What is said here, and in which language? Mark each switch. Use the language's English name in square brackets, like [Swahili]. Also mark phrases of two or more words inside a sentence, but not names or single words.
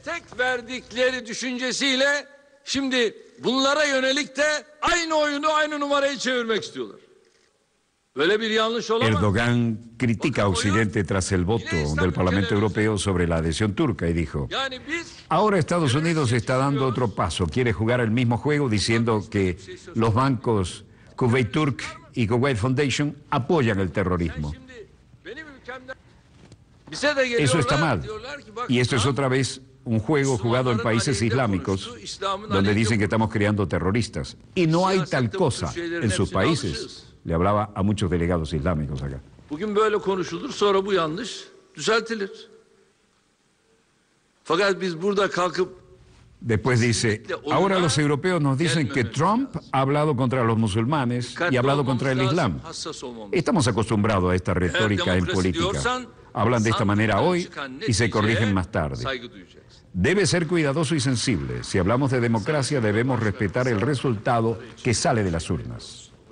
[Spanish] Erdogan critica a Occidente tras el voto del Parlamento Europeo sobre la adhesión turca y dijo, ahora Estados Unidos está dando otro paso, quiere jugar el mismo juego diciendo que los bancos Kuwait Turk y Kuwait Foundation apoyan el terrorismo. Eso está mal. Y esto es otra vez un juego jugado en países islámicos donde dicen que estamos creando terroristas. Y no hay tal cosa en sus países. Le hablaba a muchos delegados islámicos acá. [Turkish] Bugün böyle konuşulur, sonra bu yanlış düzeltilir. Fakat biz burada kalkıp [Spanish] Después dice, ahora los europeos nos dicen que Trump ha hablado contra los musulmanes y ha hablado contra el Islam. Estamos acostumbrados a esta retórica en política. Hablan de esta manera hoy y se corrigen más tarde. Debe ser cuidadoso y sensible. Si hablamos de democracia, debemos respetar el resultado que sale de las urnas.